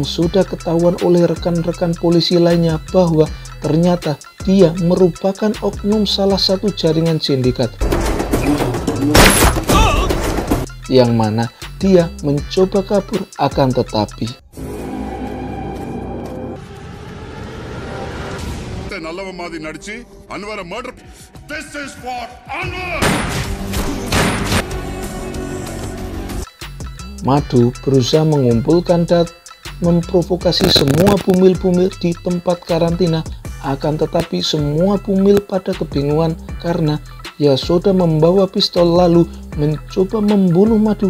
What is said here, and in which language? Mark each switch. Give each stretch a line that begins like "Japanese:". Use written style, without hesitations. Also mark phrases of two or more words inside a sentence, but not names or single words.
Indonesian: sudah ketahuan oleh rekan-rekan polisi lainnya bahwa ternyata dia merupakan oknum salah satu jaringan sindikat, yang mana dia mencoba kabur, akan tetapi
Tamil: நல்லவ மாதிரி நடிச்சு அன்வரை மர்டர்.
English: This is for Anwar.
Indonesian: Madu berusaha mengumpulkan dan memprovokasi semua bumil-bumil di tempat karantina, akan tetapi semua bumil pada kebingungan karena Yasoda membawa pistol lalu mencoba membunuh Madu.